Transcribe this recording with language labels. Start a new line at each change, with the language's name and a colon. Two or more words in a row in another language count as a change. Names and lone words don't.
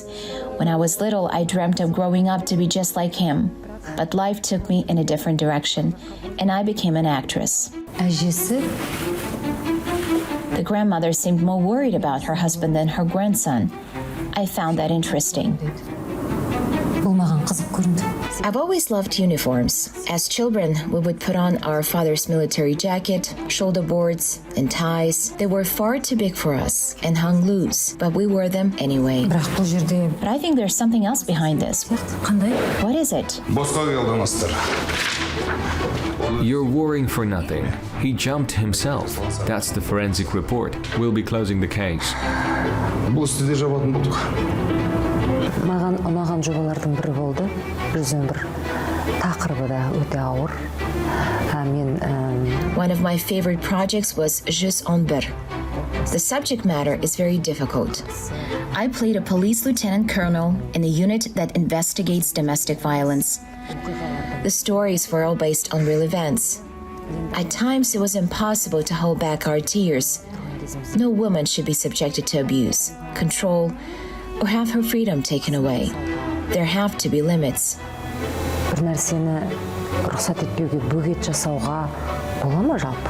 English: When I was little, I dreamt of growing up to be just like him. But life took me in a different direction, and I became an actress.
Kazakh: Әжесі
English: The grandmother seemed more worried about her husband than her grandson. I found that interesting.
Kazakh: бұл маған қызық көрінді.
English: I've always loved uniforms. As children, we would put on our father's military jacket, shoulder boards, and ties. They were far too big for us and hung loose, but we wore them anyway.
Kazakh: Бірақ бұл жерде
English: But I think there's something else behind this.
Kazakh: қандай?
English: What is it?
Kazakh: Босқа келдіңіздер.
English: You're worrying for nothing. He jumped himself. That's the forensic report. We'll be closing the case.
Kazakh: Бұл істі де жабатын болдық. Маған ұнаған жобалардың бірі болды. Біздің бір тақырыбы да өте ауыр.
English: One of my favorite projects was Jus en bir. The subject matter is very difficult. I played a police lieutenant colonel in a unit that investigates domestic violence. The stories were all based on real events. At times, it was impossible to hold back our tears. No woman should be subjected to abuse, control, or have her freedom taken away. There have to be limits.
Kazakh: Бір нәрсені рұқсат етпеуге бөгет жасауға бола ма жалпы?